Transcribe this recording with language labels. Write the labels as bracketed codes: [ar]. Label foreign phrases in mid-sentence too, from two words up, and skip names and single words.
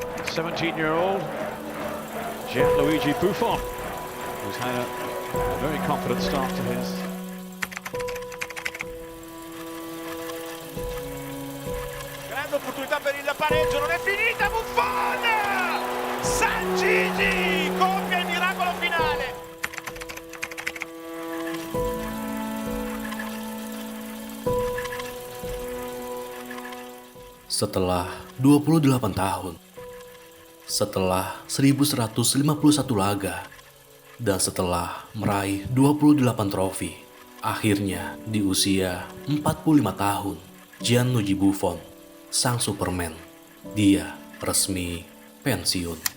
[en] 17-year-old Gianluigi Buffon, who's had a very confident start to his. [it] Grande opportunità per il pareggio, non è finita, Buffon! San Gigi compie il miracolo finale. [id] Setelah 28 tahun, setelah 1151 laga, dan setelah meraih 28 trofi, akhirnya di usia 45 tahun, Gianluigi Buffon, sang Superman, dia resmi pensiun.